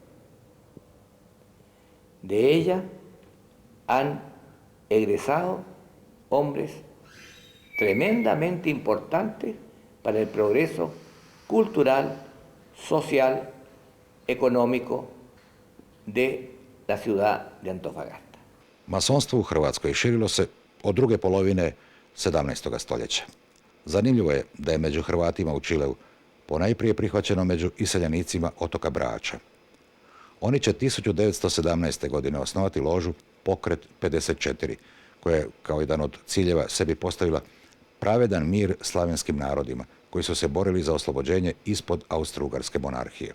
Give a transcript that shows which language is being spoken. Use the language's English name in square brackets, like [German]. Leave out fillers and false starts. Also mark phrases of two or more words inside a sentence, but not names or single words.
[Spanish] De ella han egresado hombres tremendamente importantes para el progreso cultural, social, económico de la ciudad de Antofagasta. [Croatian] Masonstvo u Hrvatskoj širilo se od druge polovine 17. stoljeća. Zanimljivo je da je među Hrvatima u Čileu ponajprije prihvaćeno među iseljenicima otoka Brača. Oni će 1917. godine osnovati ložu Pokret 54, koja je kao jedan od ciljeva sebi postavila pravedan mir slavenskim narodima koji su se borili za oslobođenje ispod Austro-Ugarske monarhije.